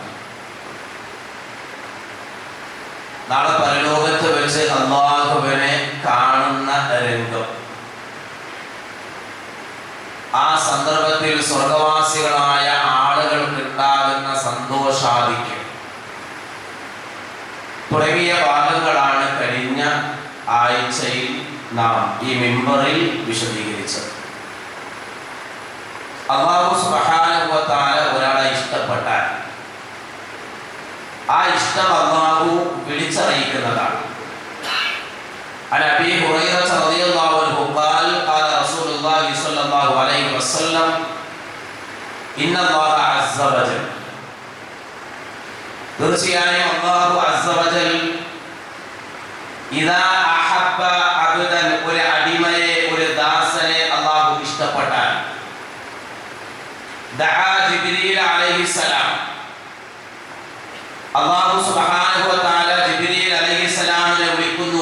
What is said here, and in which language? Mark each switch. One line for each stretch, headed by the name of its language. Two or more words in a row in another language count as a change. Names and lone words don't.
Malayalam: നാളെ പരലോകത്ത് വെച്ച് അല്ലാഹുവിനെ കാണുന്ന രംഗം, ആ സന്ദർഭത്തിൽ സ്വർഗവാസികളായ ആളുകൾക്കുണ്ടാകുന്ന സന്തോഷാധിക്യം തുടങ്ങിയ ഭാഗങ്ങളാണ് കഴിഞ്ഞ ആഴ്ചയിൽ നാം ഈ മിമ്പറിൽ വിശദീകരിച്ചത്.
Arabic: الله سبحانه وتعالى
Malayalam: ഒരാളെ ഇഷ്ടപ്പെട്ടാൽ ആ ഇഷ്ടം അല്ലാഹു വിളിച്ചറിയിക്കുന്നതാണ്.
Arabic: عن أبي هريرة رضي الله عنه قال قال رسول الله صلى الله عليه وسلم إن الله عز وجل
Malayalam: തീർച്ചയായും
Arabic: الله عز وجل إذا أحب عبدا,
Malayalam: ഒരു അടിമയെ, ഒരു ദാസനെ അല്ലാഹു ഇഷ്ടപ്പെട്ടാൽ,
Arabic: دعا جبريل عليه السلام, الله سبحانه وتعالى
Malayalam: ജിബ്രീൽ അലൈഹിസ്സലാമിനെ വിളിക്കുന്നു.